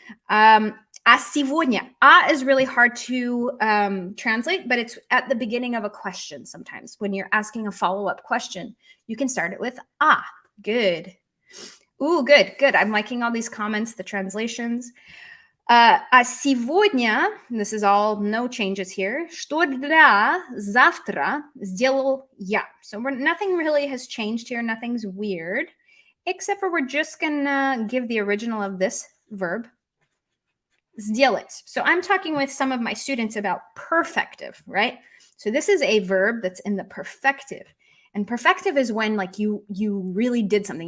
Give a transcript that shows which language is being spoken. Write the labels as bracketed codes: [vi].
[ru] А сегодня. [en] Is really hard to translate, but it's at the beginning of a question sometimes. When you're asking a follow-up question, you can start it with а. Good. Ooh, good. I'm liking all these comments, the translations. [ru] А сегодня, [en] this is all no changes here, [ru] что для завтра сделал я. [en] So nothing really has changed here. Nothing's weird, except for we're just going to give the original of this verb, сделать. So I'm talking with some of my students about perfective, right? So this is a verb that's in the perfective. And perfective is when like you really did something.